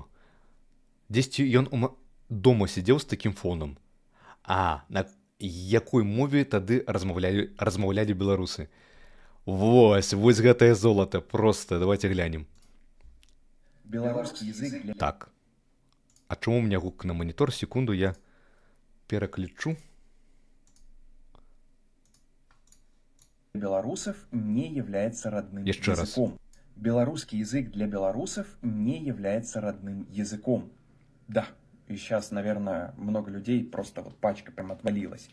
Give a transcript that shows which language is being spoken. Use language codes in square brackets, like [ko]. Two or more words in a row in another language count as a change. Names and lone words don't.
[be] Дзесьці ён дома сидзеў з такім фонам. На якой мове тады размаўлялі беларусы? Вось гэтае золата. [ru] Просто давайте глянем. [be] Беларускі язык для... [ru] Так. [be] А чаму [ru] у меня гук на монитор? Секунду, я переключу. Белорусов не является родным Еще языком. раз. Белорусский язык для белорусов не является родным языком. Да. И сейчас, наверное, много людей просто вот пачка прям отвалилась.